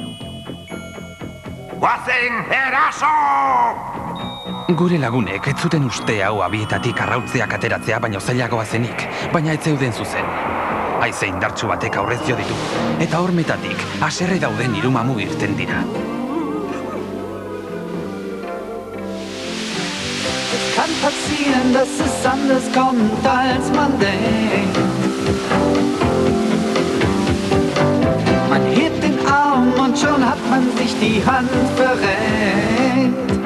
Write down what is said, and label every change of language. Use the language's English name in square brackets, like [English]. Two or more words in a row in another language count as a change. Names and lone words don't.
[Basque] Guazen eraso! Gure lagunek ez zuten uste hau abietatik arrautzeak ateratzea baino zailagoa zenik, baina ez zeuden zuzen. Haize indartsu batek aurrez jo ditu, eta hormetatik haserre dauden hiru mamu irten dira. [German] Es kann passieren, dass es anders kommt, als man denkt. Man hebt den Arm und schon hat man sich die Hand verrenkt.